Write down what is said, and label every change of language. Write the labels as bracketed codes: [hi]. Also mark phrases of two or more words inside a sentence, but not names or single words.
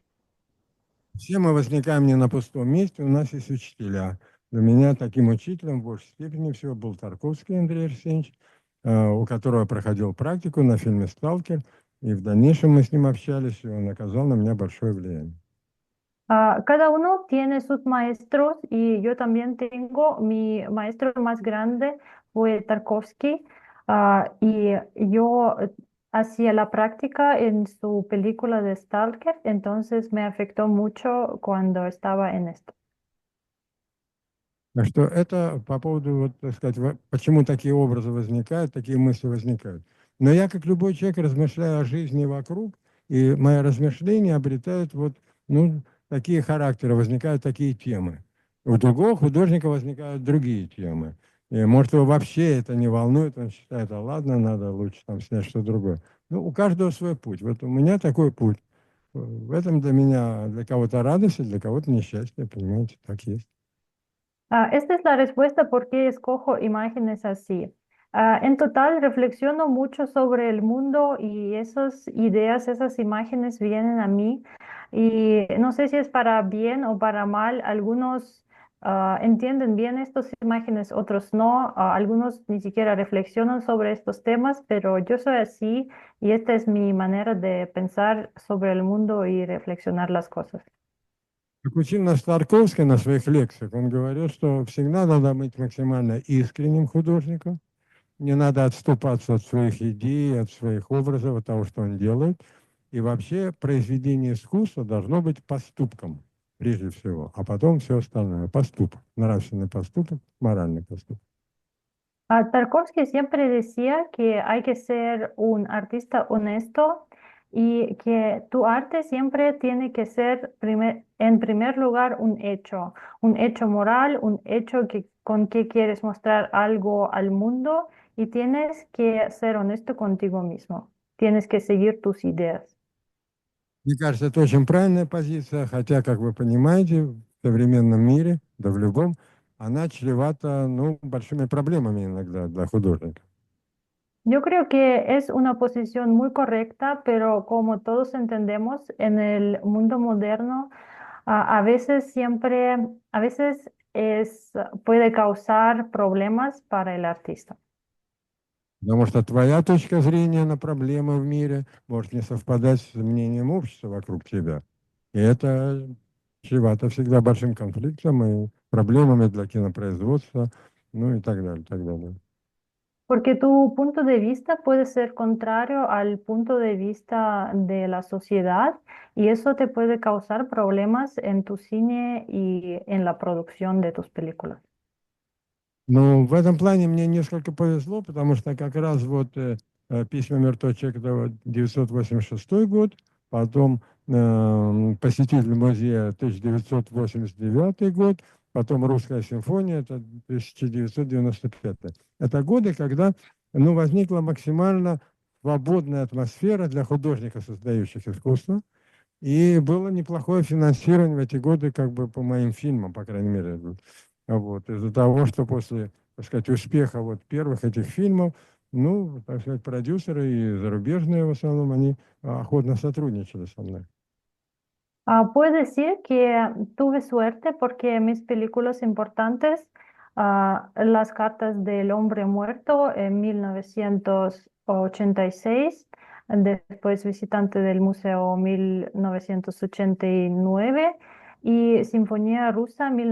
[ru] Все мы возникаем не на пустом месте, у нас есть учителя. Для меня таким учителем в большей степени всего был Тарковский Андрей Арсеньевич, у которого проходил практику на фильме «Сталкер», и в дальнейшем мы с ним общались, и он оказал на меня большое влияние. [es] Cada uno tiene sus maestros y yo también tengo mi maestro más grande fue Tarkovsky y yo hacía la práctica en su película de Stalker, entonces me afectó mucho cuando estaba en esto. [ru] Так что это по поводу, вот, так сказать, почему такие образы возникают, такие мысли возникают. Но я, как любой человек, размышляю о жизни вокруг, и мои размышления обретают вот, ну, такие характеры, возникают такие темы. У другого художника возникают другие темы. И, может, его вообще это не волнует, он считает, а ладно, надо лучше там снять что-то другое. Ну, у каждого свой путь. Вот у меня такой путь. В этом для меня, для кого-то радость, а для кого-то несчастье, понимаете, так есть. [es] Esta es la respuesta por qué escojo imágenes así. En total, reflexiono mucho sobre el mundo y esas ideas, esas imágenes vienen a mí y no sé si es para bien o para mal. Algunos entienden bien estas imágenes, otros no. Algunos ni siquiera reflexionan sobre estos temas, pero yo soy así y esta es mi manera de pensar sobre el mundo y reflexionar las cosas. [ru] Как учил нас Тарковский на своих лекциях, он говорил, что всегда надо быть максимально искренним художником, не надо отступаться от своих идей, от своих образов, от того, что он делает. И вообще произведение искусства должно быть поступком, прежде всего, а потом все остальное. Поступок, нравственный поступок, моральный поступок. [es] Tarkovsky siempre decía que hay que ser un artista honesto y que tu arte siempre tiene que ser en primer lugar un hecho moral, un hecho con que quieres mostrar algo al mundo y tienes que ser honesto contigo mismo. Tienes que seguir tus ideas. [ru] Мне кажется, это очень правильная позиция, хотя, как вы понимаете, в современном мире, да в любом, она чревата, ну, большими проблемами иногда для художника. [es] Yo creo que es una posición muy correcta, pero como todos entendemos, en el mundo moderno, a veces puede causar problemas para el artista. [ru] Потому что твоя точка зрения на проблемы в мире может не совпадать с мнением общества вокруг тебя. И это чревато всегда большим конфликтом и проблемами для кинопроизводства, ну и так далее, так далее. [es] Porque tu punto de vista puede ser contrario al punto de vista de la sociedad y eso te puede causar problemas en tu cine y en la producción de tus películas. [ru] Но в этом плане мне несколько повезло, потому что как раз вот «Письма мертвого человека» — это вот 986 год, потом «Посетитель музея» — 1989 год, потом «Русская симфония» — это 1995. Это годы, когда ну, возникла максимально свободная атмосфера для художников, создающих искусство, и было неплохое финансирование в эти годы, как бы по моим фильмам, по крайней мере. Вот, из-за того, что после, так сказать, успеха вот первых этих фильмов, ну, так сказать, продюсеры и зарубежные в основном, они охотно сотрудничали со мной. [es] Puedo decir que tuve suerte porque mis películas importantes, Las cartas del hombre muerto en 1986, después Visitante del Museo 1989 y Sinfonía Rusa